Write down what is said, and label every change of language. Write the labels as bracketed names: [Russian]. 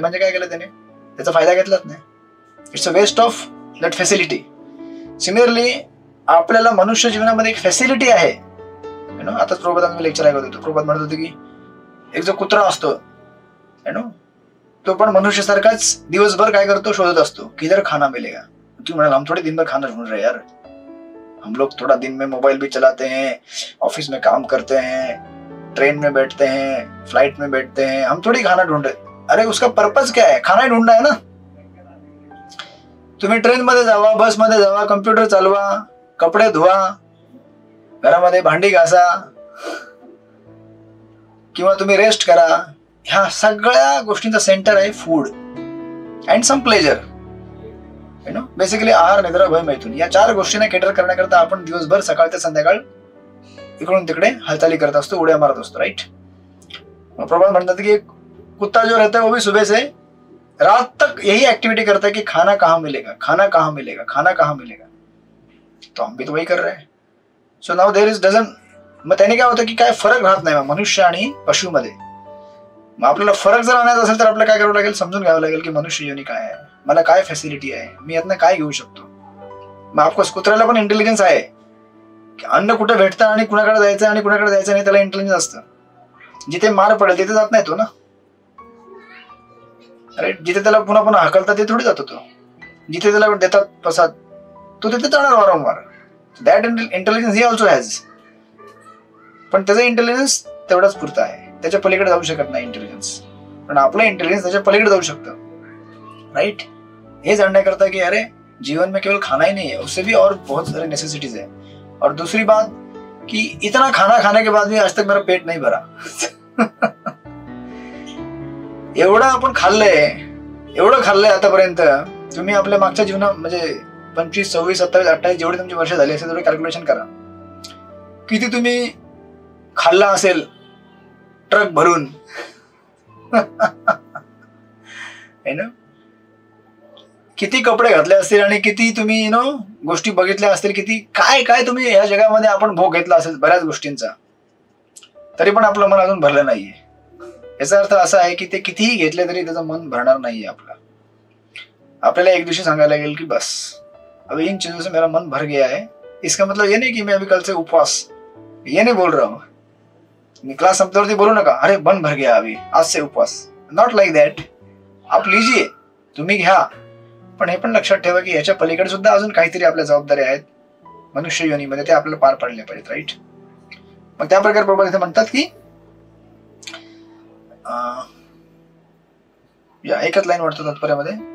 [Marathi] म्हणजे काय केलं त्याने, त्याचा फायदा घेतलाच नाही. [English] It's a waste of that facility. [Marathi] Similarly आपल्याला मनुष्य जीवनामध्ये एक फॅसिलिटी आहे. आता प्रभुपाद लेक्चर ऐकत होतो, प्रभुपाद म्हणत होते की एक जो कुत्रा असतो तो पण मनुष्यासारखाच दिवसभर काय करतो, शोधत असतो [Hindi] किधर खाना मिलेगा. तू म्हणाल हम थोड़े दिन भर खाना ढूंढ रहे यार, हम लोग थोड़ा दिन में मोबाइल भी चलाते हैं, ऑफिस में काम करते हैं, ट्रेन में बैठते हैं, फ्लाइट में बैठते हैं, हम थोड़ी खाना ढूंढ रहे. अरे उसका पर्पज क्या है, खाना ही ढूंढना है ना. [Marathi] तुम्ही ट्रेन मध्ये जावा, बस मध्ये जावा, कम्प्युटर चालवा, कपडे धुवा, घरामध्ये भांडी घासा किंवा तुम्ही रेस्ट करा. ह्या सगळ्या गोष्टींचा सेंटर आहे food and some pleasure. Basically आहार, निद्रा, भय, मैथुन या 4 गोष्टींना केटर करण्याकरता आपण दिवसभर सकाळ ते संध्याकाळ इकडून तिकडे हालचाली करत असतो, उड्या मारत असतो. राईट. प्रभात म्हणतात की [Hindi] कुत्ता जो रहता है वो भी सुबह से रात तक यही एक्टिविटी करता है कि खाना कहाँ मिलेगा, खाना कहाँ मिलेगा, खाना कहाँ मिलेगा. तो हम भी तो वही कर रहे हैं. [English] So now there is dozen. [Marathi] मग त्याने काय होतं की काय फरक राहत नाही मनुष्य आणि पशुमध्ये. मग आपल्याला फरक जर आणायचा असेल तर आपल्याला काय करावं लागेल, समजून घ्यावं लागेल की मनुष्य योनी काय आहे, मला काय फॅसिलिटी आहे, मी यातनं काय घेऊ शकतो. मग ऑफकोर्स कुत्र्याला पण इंटेलिजन्स आहे की अन्न कुठे भेटतं आणि कुणाकडे जायचं आणि कुणाकडे जायचं नाही, त्याला इंटेलिजन्स असतं. जिथे मार पडेल तिथे जात नाही तो ना. राईट. जिथे त्याला पुन्हा पुन्हा हाकलतात ते थोडी जातो तो. जिथे त्याला देतात प्रसाद तो तिथे जाणार वारंवार. [English] That intelligence he also has. [Marathi] पण त्याचा इंटेलिजन्स तेवढाच पुरता आहे, त्याच्या पलीकडे जाऊ शकत नाही इंटेलिजन्स. पण आपलं इंटेलिजन्स त्याच्या पलीकडे जाऊ शकतं. [English] Right. [Marathi] हे जाणण्याकरता कि अरे [Hindi] जीवन में केवल खाना ही नहीं है, उससे भी और बहुत सारी नेसेसिटीज है. और दूसरी बात कि इतना खाना खाने के बाद भी आज तक मेरा पेट नहीं भरा. [Marathi] एवढं आपण खाल्लंय आतापर्यंत. तुम्ही आपल्या मागच्या जीवनात म्हणजे 25, 26, 27, 28 जेवढे तुमची वर्ष झाली असेल तेवढे कॅल्क्युलेशन करा. किती तुम्ही खाल्ला असेल ट्रक भरून. किती कपडे घातले असतील आणि किती तुम्ही गोष्टी बघितल्या असतील, किती काय काय तुम्ही या जगामध्ये आपण भोग घेतला असेल बऱ्याच गोष्टींचा, तरी पण आपलं मन अजून भरलं नाहीये. याचा अर्थ असा आहे की ते कितीही घेतले तरी त्याचं मन भरणार नाहीये आपलं. आपल्याला एक दिवशी सांगायला लागेल की [Hindi] बस अब इन चीजों से मेरा मन भर गया है. इसका मतलब ये नहीं कि मैं अभी कल से उपवास, ये नहीं बोल रहा हूं. [Marathi] क्लास संपल्यावरती बोलू नका [Hindi] अरे मन भर गया अभी आज से उपवास. [English] Not like that. [Hindi] आप लीजिए, [Marathi] तुम्ही घ्या, पण हे पण लक्षात ठेवा की याच्या पलीकडे सुद्धा अजून काहीतरी आपल्या जबाबदाऱ्या आहेत मनुष्य योनीमध्ये, ते आपल्याला पार पाडल्या पाहिजेत. राईट. मग त्या प्रकारे प्रभू इथे म्हणतात की या एकच लाईन वाटतो तात्पर्यामध्ये.